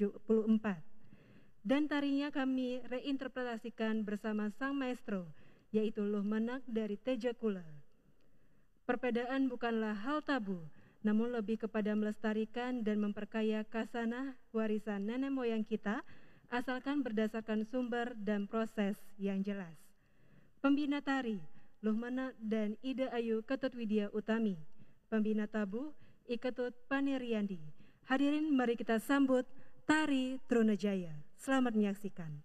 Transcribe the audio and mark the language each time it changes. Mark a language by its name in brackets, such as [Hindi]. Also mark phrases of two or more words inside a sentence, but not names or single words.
[Indonesian] Dan tarinya kami reinterpretasikan bersama sang maestro, yaitu Luh Menak dari Tejakula. Perbedaan bukanlah hal tabu, namun lebih kepada melestarikan dan memperkaya kasanah warisan nenek moyang kita, asalkan berdasarkan sumber dan proses yang jelas. Pembina tari, Luh Menak dan Ida Ayu Ketut Widya Utami. Pembina tabuh, Iketut Paniriandi. Hadirin, mari kita sambut Tari Trunajaya. Selamat menyaksikan.